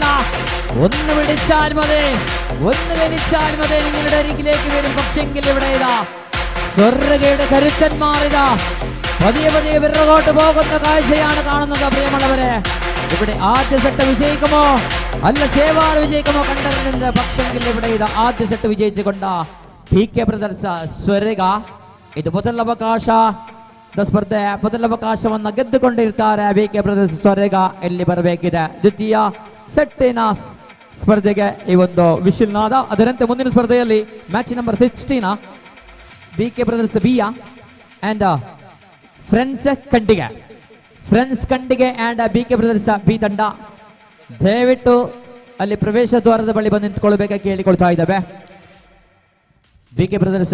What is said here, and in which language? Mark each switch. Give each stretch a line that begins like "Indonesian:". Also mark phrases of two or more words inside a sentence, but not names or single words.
Malayalam: ഒന്ന് പിടിച്ചാൽ മതി ഒന്ന് വലിച്ചാൽ മതി നിങ്ങളുടെ അരികിലേക്ക് വരും പക്ഷെങ്കിൽ ഇവിടെ ഇതാ സ്വർഗയുടെ കരുത്തന്മാർ ഇതാ പതിയെ പതിയെ വിറകോട്ട് പോകുന്ന കാഴ്ചയാണ് കാണുന്നത് പ്രിയമുള്ളവരെ ഇവിടെ ആദ്യ സെറ്റ് വിജയിക്കുമോ അല്ല ചേവാർ വിജയിക്കുമോ കണ്ടറിഞ്ഞത് പക്ഷെങ്കിൽ ഇവിടെ ഇതാ ആദ്യ സെറ്റ് വിജയിച്ചുകൊണ്ട്
Kannada: ಬಿಕೆ ಬ್ರದರ್ಸ್ ಸ್ವರ್ಗ ಇದು ಮೊದಲವಕಾಶದ ಸ್ಪರ್ಧೆ ಮೊದಲವಕಾಶವನ್ನು ಗೆದ್ದುಕೊಂಡಿರ್ತಾರೆ ಬಿಕೆ ಬ್ರದರ್ಸ್ ಸ್ವರ್ಗ ಎಲ್ಲಿ ಬರಬೇಕಿದೆ ದ್ವಿತೀಯ ಸೆಟ್ಟಿನ ಸ್ಪರ್ಧೆಗೆ ಈ ಒಂದು ವಿಶಿಲ್ ನಾದ ಅದರಂತೆ ಮುಂದಿನ ಸ್ಪರ್ಧೆಯಲ್ಲಿ
English: match number
Kannada: 16 ಬಿಕೆ ಬ್ರದರ್ಸ್ ಬಿಯ ಅಂಡ್ ಫ್ರೆಂಡ್ಸ್ ಕಂಡಿಗೆ ಅಂಡ್ ಬಿಕೆ ಬ್ರದರ್ಸ್ ಬಿ ತಂಡ ದಯವಿಟ್ಟು ಅಲ್ಲಿ ಪ್ರವೇಶ ದ್ವಾರದ ಬಳಿ ಬಂದು ನಿಂತ್ಕೊಳ್ಬೇಕಾಗಿ ಕೇಳಿಕೊಳ್ತಾ ಇದ್ದಾವೆ ಬಿಕೆ ಬ್ರದರ್ಸ್